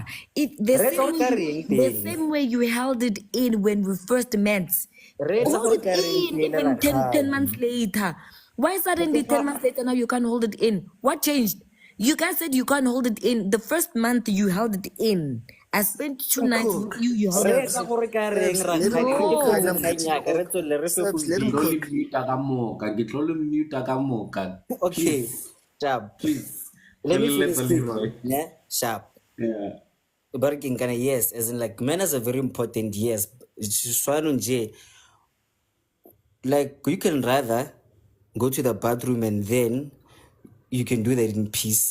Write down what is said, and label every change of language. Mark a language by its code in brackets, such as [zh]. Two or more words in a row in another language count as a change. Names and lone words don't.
[en] The same way you held it in when we first met. Hold it in even 10 months later. Why suddenly 10 months later now you can't hold it in? What changed? You guys said you can't hold it in. The first month you held it in. I spent 2 nights with you. You Re held [nso] ka gore ka reng [en] Sabs, ra let him [nso] kganya ke [en] cook. kganya No. [nso] kganyaka re tswele re fe go [en] Sabs, let him ile. cook. [nso] Mute ka moka. [en] Okay, Please, sharp. please. Let me Let finish the speaking. Leroy. Yeah, sharp. Yeah. But kind of yes, as in like manners are very important. Yes, like you can rather go to the bathroom and then you can do that in peace.